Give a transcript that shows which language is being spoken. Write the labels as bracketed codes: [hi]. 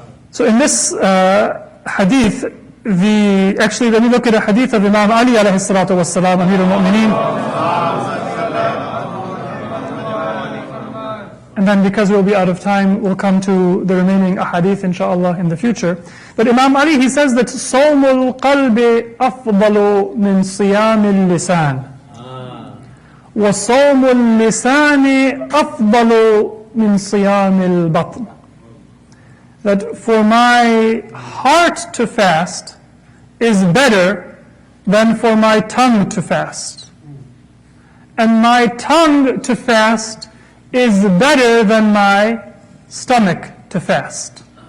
[en] So in this hadith, actually let me look at a hadith of Imam Ali alayhi salatu wassalam, Amir al-Mu'mineen. And then because we'll be out of time, we'll come to the remaining ahadith inshallah in the future. But Imam Ali, he says that [ar] صَوْمُ الْقَلْبِ أَفْضَلُ مِنْ صِيَامِ اللِّسَانِ وَصَوْمُ اللِّسَانِ أَفْضَلُ مِنْ صِيَامِ الْبَطْنِ. [en] That for my heart to fast is better than for my tongue to fast. And my tongue to fast is better than my stomach to fast.